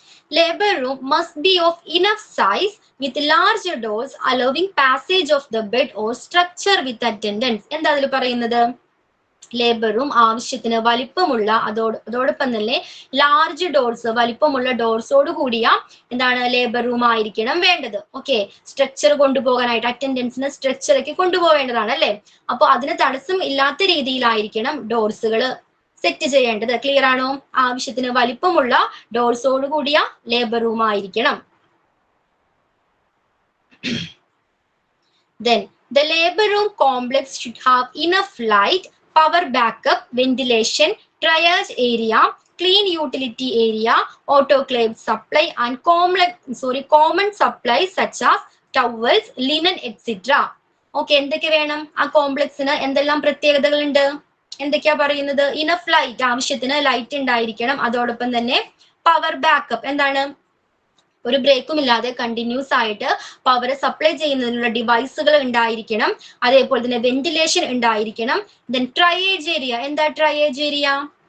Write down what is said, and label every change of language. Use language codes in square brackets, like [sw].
[en] Labor room must be of enough size with large doors allowing passage of the bed or structure with attendants. [ml] എന്താ അതിൽ പറയുന്നത്? Labour room ആവശ്യത്തിന് വലിപ്പമുള്ള അതോടൊപ്പം തന്നെ ലാർജ് ഡോർസ്, വലിപ്പമുള്ള ഡോർസോട് കൂടിയ എന്താണ് ലേബർ റൂം ആയിരിക്കണം വേണ്ടത്. ഓക്കെ, സ്ട്രക്ചർ കൊണ്ടുപോകാനായിട്ട് അറ്റൻഡൻസിന് സ്ട്രക്ചറൊക്കെ കൊണ്ടുപോകേണ്ടതാണ് അല്ലെ. അപ്പൊ അതിന് തടസ്സം ഇല്ലാത്ത രീതിയിലായിരിക്കണം ഡോർസുകൾ സെറ്റ് ചെയ്യേണ്ടത്. ക്ലിയർ ആണോ? ആവശ്യത്തിന് വലിപ്പമുള്ള ഡോർസോട് കൂടിയ ലേബർ റൂം ആയിരിക്കണം. [en] Then the labor room complex should have enough light, power backup, ventilation, triage area, clean utility area, autoclave supply and common supplies such as towels, linen, etc. [ml] Okay, എന്തൊക്കെ വേണം ആ കോംപ്ലക്സിന്? എന്തെല്ലാം പ്രത്യേകതകളുണ്ട്? എന്തൊക്കെയാ പറയുന്നത്? ഇനഫ് ലൈറ്റ്, ആവശ്യത്തിന് light ഉണ്ടായിരിക്കണം. അതോടൊപ്പം തന്നെ പവർ ബാക്കപ്പ്, എന്താണ്? ഒരു ബ്രേക്കും ഇല്ലാതെ കണ്ടിന്യൂസ് ആയിട്ട് പവർ സപ്ലൈ ചെയ്യുന്നതിനുള്ള ഡിവൈസുകൾ ഉണ്ടായിരിക്കണം. അതേപോലെ തന്നെ വെന്റിലേഷൻ ഉണ്ടായിരിക്കണം. ദെൻ ട്രയേജ് ഏരിയ, എന്താ ട്രയേജ് ഏരിയ?